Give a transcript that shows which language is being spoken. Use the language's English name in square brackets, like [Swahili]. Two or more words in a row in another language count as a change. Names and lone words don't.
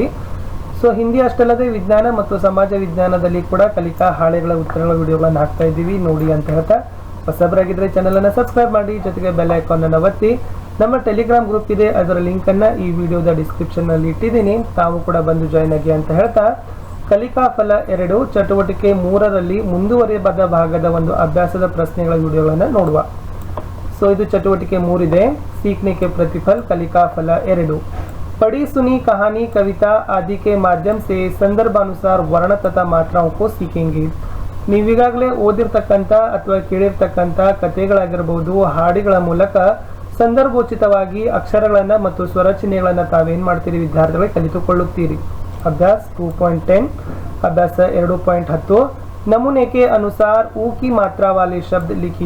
[Kannada] ಸೊ ಹಿಂದಿ ಅಷ್ಟಲ್ಲದೆ ವಿಜ್ಞಾನ ಮತ್ತು ಸಮಾಜ ವಿಜ್ಞಾನದಲ್ಲಿ ಕೂಡ ಕಲಿಕಾ ಹಾಳೆಗಳ ಉತ್ತರಗಳ ವಿಡಿಯೋಗಳನ್ನು ಹಾಕ್ತಾ ಇದ್ದೀವಿ, ನೋಡಿ ಅಂತ ಹೇಳ್ತಾ ಹೊಸಬರಾಗಿದ್ದರೆ ಚಾನಲನ್ನು ಸಬ್ಸ್ಕ್ರೈಬ್ ಮಾಡಿ, ಜೊತೆಗೆ [English] bell icon [Kannada] ಒತ್ತಿ. ನಮ್ಮ ಟೆಲಿಗ್ರಾಮ್ ಗ್ರೂಪ್ ಇದೆ, ಅದರ ಲಿಂಕನ್ನು ಈ ವಿಡಿಯೋದ ಡಿಸ್ಕ್ರಿಪ್ಷನ್ನಲ್ಲಿ ಇಟ್ಟಿದ್ದೀನಿ, ತಾವು ಕೂಡ ಬಂದು ಜಾಯ್ನ್ ಆಗಿ ಅಂತ ಹೇಳ್ತಾ ಕಲಿಕಾ ಫಲ 2 ಚಟುವಟಿಕೆ 3ರಲ್ಲಿ ಮುಂದುವರಿಯಬಾದ ಭಾಗದ ಒಂದು ಅಭ್ಯಾಸದ ಪ್ರಶ್ನೆಗಳ ವಿಡಿಯೋಗಳನ್ನು ನೋಡುವ. ಸೊ ಇದು ಚಟುವಟಿಕೆ 3 ಇದೆ, [Hindi] सीखने के प्रतिफल कलिका फल 2. पढ़ी सुनी कहानी कविता आदि के माध्यम से संदर्भानुसार वर्ण तथा मात्राओं को सीखेंगे. [Kannada] ನೀವೀಗಾಗಲೇ ಓದಿರ್ತಕ್ಕಂಥ ಅಥವಾ ಕೇಳಿರ್ತಕ್ಕಂಥ ಕಥೆಗಳಾಗಿರಬಹುದು, ಹಾಡಿಗಳ ಮೂಲಕ ಸಂದರ್ಭೋಚಿತವಾಗಿ ಅಕ್ಷರಗಳನ್ನು ಮತ್ತು ಸ್ವರಚಿಹ್ನೆಗಳನ್ನು ತಾವೇನು ಮಾಡ್ತೀರಿ ವಿದ್ಯಾರ್ಥಿಗಳೇ ಕಲಿತುಕೊಳ್ಳುತ್ತೀರಿ. [Hindi] अभ्यास 2.10 अभ्यास 2.10 नमूने के अनुसार ऊ की मात्रा वाले शब्द लिखी.